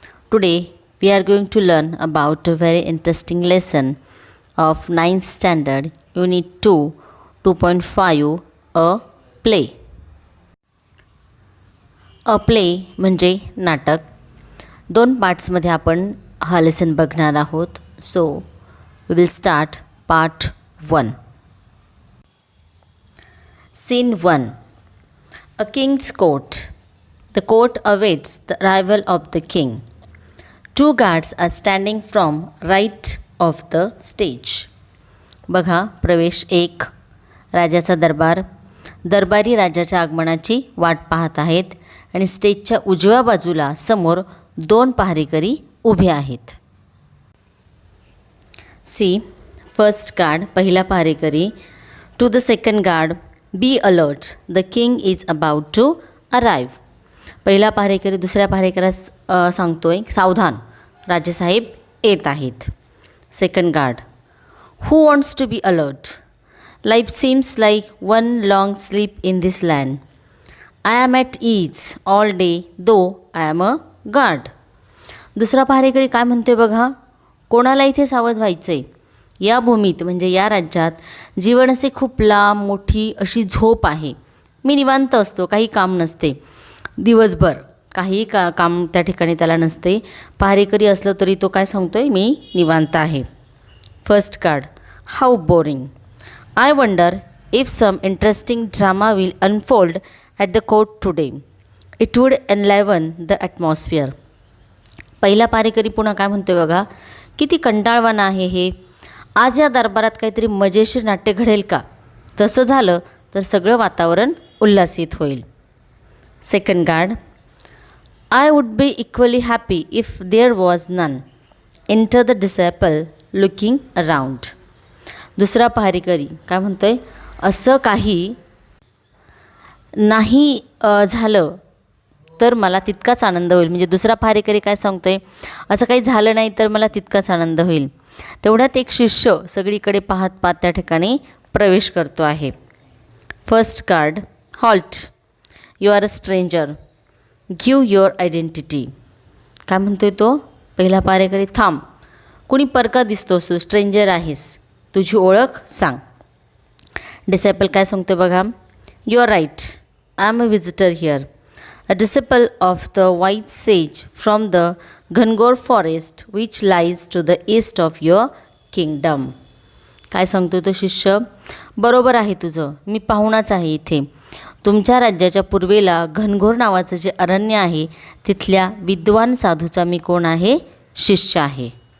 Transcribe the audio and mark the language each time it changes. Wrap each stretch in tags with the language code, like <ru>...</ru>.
<en>Today we are going to learn about a very interesting lesson of 9th standard, Unit 2, 2.5, a play.</en> <mr>A play म्हणजे नाटक. दोन पार्ट्समध्ये आपण हा lesson बघणार आहोत.</mr> <en>So we will start part 1. Scene 1. A king's court. The court awaits the arrival of the king. Two guards are standing from right of the stage.</en> <mr>बघा प्रवेश 1. राजाचा दरबार. दरबारी राजाच्या आगमनाची वाट पाहत आहेत आणि स्टेजच्या उजव्या बाजूला समोर दोन पहारेकरी उभे आहेत.</mr> <en>see first guard</en> <mr>पहिला पहारेकरी.</mr> <en>To the second guard, be alert, the king is about to arrive.</en> <mr>पहिला पहारेकरी दुसऱ्या पहारेकऱ्यास सांगतोय, सावधान, राजेसाहेब येत आहेत.</mr> <en>Second guard, who wants to be alert? Life seems like one long sleep in this land. I am at ease all day though I am a guard.</en> <mr>दुसरा पहारेकरी काय म्हणतोय बघा, कोणाला इथे सावध व्हायचं आहे? या भूमीत म्हणजे या राज्यात जीवन असे खूप लांब मोठी अशी झोप आहे. मी निवांत असतो, काही काम नसते. दिवसभर काही काम त्या ठिकाणी त्याला नसते. पहारेकरी असलं तरी तो काय सांगतोय, मी निवांत आहे.</mr> <en>First guard, how boring. I wonder if some interesting drama will unfold at the court today. It would enliven the atmosphere.</en> <mr>पहिला पहारेकरी पुन्हा काय म्हणतोय बघा, किती कंटाळवाणं आहे हे. आज या दरबारात काहीतरी मजेशीर नाट्य घडेल का? तसं झालं तर सगळं वातावरण उल्हासित होईल.</mr> <en>Second guard, I would be equally happy if there was none. Enter the disciple looking around.</en> <mr>दुसरा पहारेकरी काय म्हणतोय, असं काही नाही झालं तर मला तितकाच आनंद होईल. म्हणजे दुसरा पहारेकरी काय सांगतोय, असं काही झालं नाही तर मला तितकाच आनंद होईल. तेवढ्यात एक शिष्य सगळीकडे पाहत पाहत त्या ठिकाणी प्रवेश करतो आहे.</mr> <en>First guard, halt, you are a stranger, give your identity.</en> <mr>काय म्हणतोय तो पहिला पहारेकरी, थांब, कुणी परका दिसतोस तू, स्ट्रेंजर आहेस, तुझी ओळख सांग.</mr> <en>disciple</en> <mr>काय सांगतो बघा,</mr> <en>You are right, I am a visitor here, a disciple of the white sage from the Ghangor forest which lies to the east of your kingdom.</en> <mr>काय सांगतो तो शिष्य, बरोबर आहे तुझं, मी पाहुणाच आहे इथे. तुमच्या राज्याच्या पूर्वेला घनघोर नावाचं जे अरण्य आहे तिथल्या विद्वान साधूचा मी कोण आहे, शिष्य आहे.</mr>